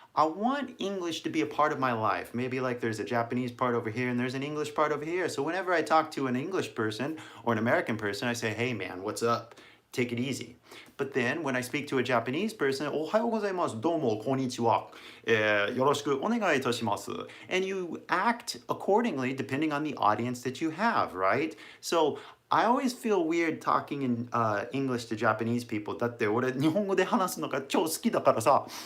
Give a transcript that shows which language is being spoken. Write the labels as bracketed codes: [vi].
[en] I want English to be a part of my life. Maybe like there's a Japanese part over here and there's an English part over here. So whenever I talk to an English person or an American person, I say, hey man, what's up? Take it easy. But then when I speak to a Japanese person, [ja] おはようございます。どうもこんにちは。よろしくお願いいたします。 [en] And you act accordingly depending on the audience that you have, right? So I always feel weird talking in English to Japanese people. [ja] だって俺日本語で話すのが超好きだからさ。